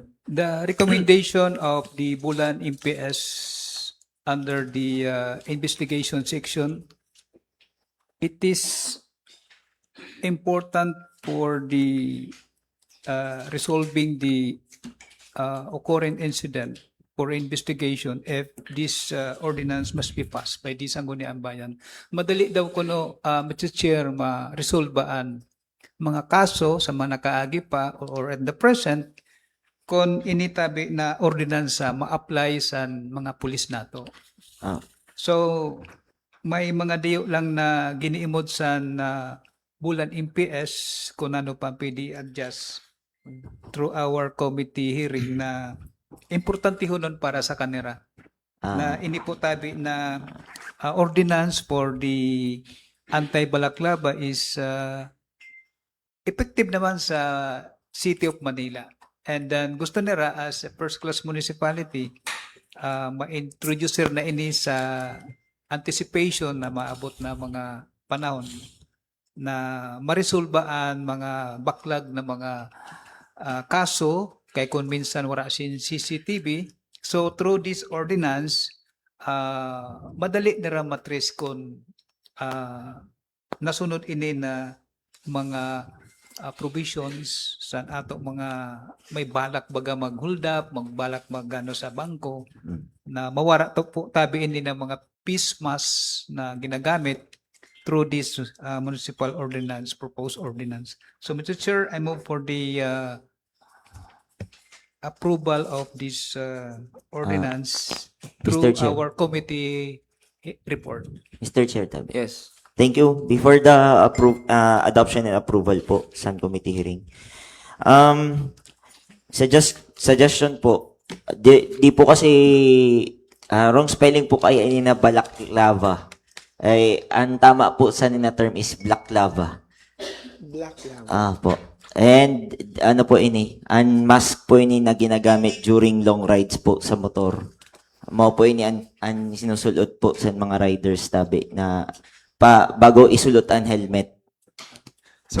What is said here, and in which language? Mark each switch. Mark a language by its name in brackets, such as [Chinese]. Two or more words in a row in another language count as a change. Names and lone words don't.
[English] the recommendation of the Bulan MPS under the investigation section, it is important for the resolving the occurring incident for investigation if this ordinance must be passed by the Sangguniang Bayan. [Bikol] Madali daw kuno, Mr. Chair, ma-resolvean mga kaso sa mga nakaagi pa or [English] at the present [Bikol] kung initabi na ordinansa ma-apply sa mga pulis nato. So, may mga diyo lang na giniimod sa Bulan MPS kung ano pa pwede adjust [English] through our committee hearing [Bikol] na importante ho nun para sa kanila na Ah, ini po tabi na [English] ordinance for the anti-balaklava is effective naman sa City of Manila. And then [Bikol] gusto nila [English] as a first-class municipality, [Bikol] ma-introduce na ini sa anticipation na maabot na mga panahon na marisolbaan mga backlog na mga kaso kay kung minsan wala sin CCTV. [English] So through this ordinance, [Bikol] madali nila matrace kung nasunod ini na mga provisions sa ato mga may balak baga mag-hold up, magbalak magano sa bangko na mawara to po tabi ini ng mga [English] peace mask [Bikol] na ginagamit [English] through this municipal ordinance, proposed ordinance. [Bikol] So Mr. [English] Chair, I move for the approval of this ordinance through Mr. Chair. our committee report. Mr. Chair, tabi. Yes. Thank you. Before the adoption and approval po, San Committee hearing. [Bikol] Suggestion po, di po kasi [English] wrong spelling [Bikol] po kaya ini na balaklava. Ay, ang tama po sa nina term is [English] black lava. Black lava. [Bikol] Po. And ano po ini, ang mask po ini na ginagamit [English] during long rides [Bikol] po sa motor. Mao po ini ang sinusulot po sa mga riders tabi na bago isulot ang helmet. [English] So,